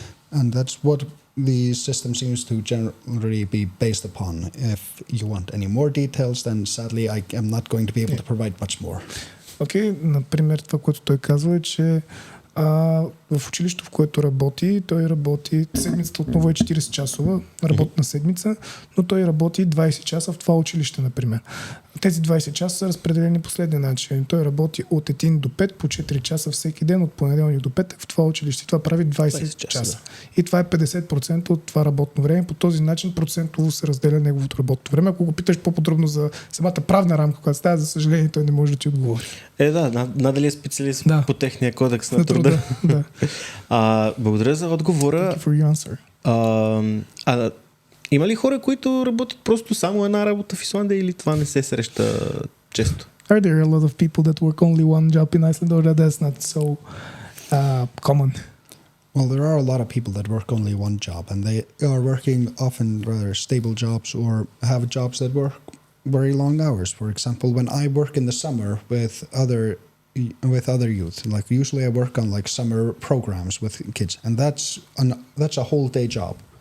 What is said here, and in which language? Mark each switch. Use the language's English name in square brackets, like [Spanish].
[English] And that's what the system seems to generally be based upon. If you want any more details, then sadly I am not going to be able to provide much more. [Bulgarian] Окей, например, това, което той казва е, че в училището, в което работи, той работи, седмицата отново е 40 часова, работна седмица, но той работи 20 часа в това училище, например. Тези 20 часа са разпределени последния начин. Той работи от 1 до 5 по 4 часа всеки ден, от понеделник до петък в това училище. Това прави 20 часа. Да. И това е 50% от това работно време. По този начин процентово се разделя неговото работно време. Ако го питаш по-подробно за самата правна рамка, която става, за съжаление, той не може да ти отговори. Надали е специалист по техния кодекс на труда. Да. Благодаря за отговора. [English] Thank you for your answer. [Bulgarian] Има ли хора, които работят просто само една работа в Исландия или това не се среща често? [English] Are there a lot of people that work only one job in Iceland, or that's not so common? Well, there are a lot of people that work only one job, and they are working often rather stable jobs or have jobs that work very long hours. For example, when I work in the summer with other youth, like usually I work on like summer programs with kids, and that's a whole day job.